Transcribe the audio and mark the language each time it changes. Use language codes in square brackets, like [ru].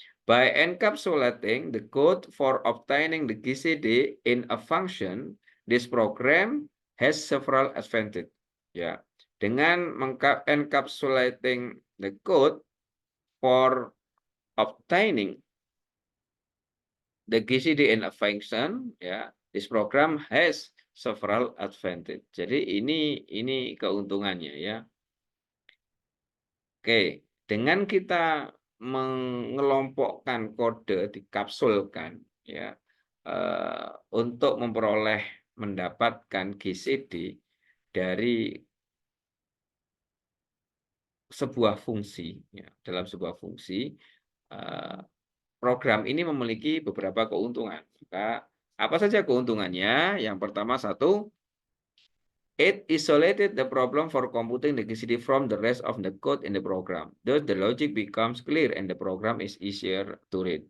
[en] By encapsulating the code for obtaining the GCD in a function, this program has several advantages. Ya, dengan encapsulating the code for obtaining the GCD in a function, ya, this program has several advantages. [id] Jadi ini keuntungannya ya. Oke, dengan kita mengelompokkan kode, dikapsulkan ya, untuk mendapatkan GCD dari sebuah fungsi ya, dalam sebuah fungsi, program ini memiliki beberapa keuntungan. Maka apa saja keuntungannya? Yang pertama, satu, [en] it isolated the problem for computing the GCD from the rest of the code in the program. Thus, the logic becomes clear and the program is easier to read.